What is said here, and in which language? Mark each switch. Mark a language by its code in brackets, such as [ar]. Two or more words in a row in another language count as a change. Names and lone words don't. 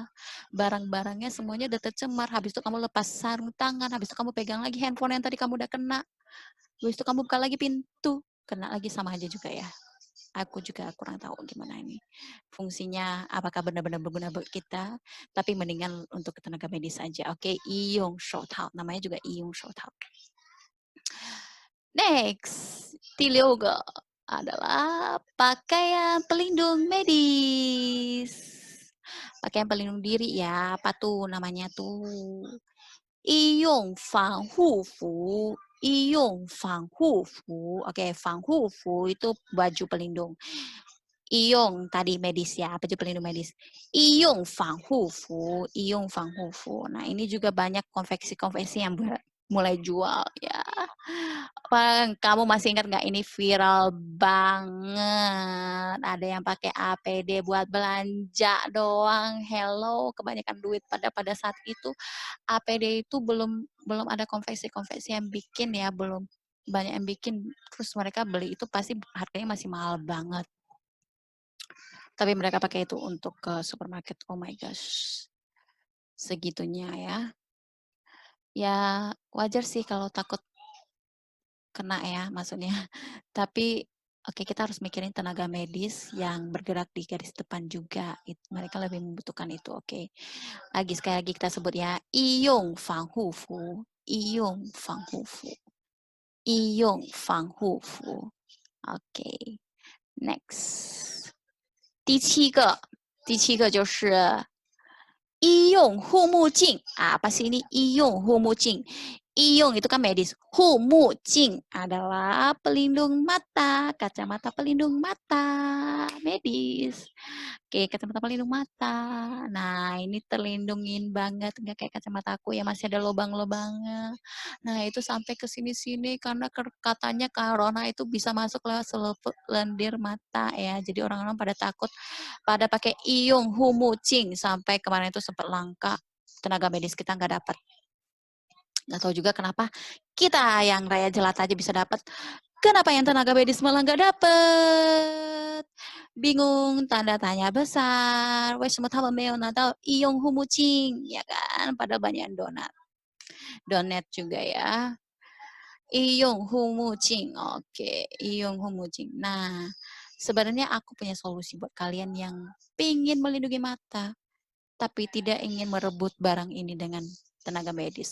[id] Barang-barangnya semuanya udah tercemar, habis itu kamu lepas sarung tangan, habis itu kamu pegang lagi handphone yang tadi kamu udah kena, habis itu kamu buka lagi pintu, kena lagi sama aja juga ya. Aku juga kurang tahu gimana ini fungsinya, apakah benar-benar berguna buat kita, tapi mendingan untuk tenaga medis aja. Oke, [zh] 医用手套, [id] namanya juga [zh] 医用手套. [id] Next, [zh] 第六个 [id] adalah pakaian pelindung medis. Pakaian pelindung diri ya, apa tuh namanya tuh? [zh] 医用防护服, 医用防护服. [id] Oke, [zh] 防护服 [id] itu baju pelindung. 医用 tadi medis ya, baju pelindung medis. [zh] 医用防护服, 医用防护服. [id] Nah, ini juga banyak konveksi-konveksi yang mulai jual ya. Kamu masih ingat nggak ini viral banget? Ada yang pakai APD buat belanja doang. Hello, kebanyakan duit pada saat itu. APD itu belum ada konveksi-konveksi yang bikin ya, belum banyak yang bikin. Terus mereka beli itu pasti harganya masih mahal banget. Tapi mereka pakai itu untuk ke supermarket. [en] Oh my gosh. [id] Segitunya ya. Ya wajar sih kalau takut kena ya maksudnya. Tapi oke, kita harus mikirin tenaga medis yang bergerak di garis depan juga. Mereka lebih membutuhkan itu, oke. Sekali lagi kita sebut ya, [zh] 医用防护服, 医用防护服, 医用防护服. [id] Oke, next. [zh] 第七个就是医用护目镜. [id] Apa sih ini [zh] 医用护目镜? [id] 医用 itu kan medis. 护目镜 adalah pelindung mata, kacamata pelindung mata, medis. Oke, kacamata pelindung mata. Nah, ini terlindungin banget, nggak kayak kacamata aku yang masih ada lubang-lubangnya. Nah, itu sampai ke sini-sini karena katanya corona itu bisa masuk lewat lendir mata ya. Jadi orang-orang pada takut, pada pakai [zh] 医用护目镜 [id] sampai kemarin itu sempat langka. Tenaga medis kita nggak dapat. Nggak tahu juga kenapa kita yang raya jelat aja bisa dapat. Kenapa yang tenaga medis malah nggak dapet? Bingung, tanda tanya besar. [zh] 为什么他们没有拿到医用护目镜? [id] Ya kan, pada banyak donat juga ya. [zh] 医用护目镜. Oke, 医用护目镜. [id] Nah, sebenarnya aku punya solusi buat kalian yang ingin melindungi mata, tapi tidak ingin merebut barang ini dengan tenaga medis.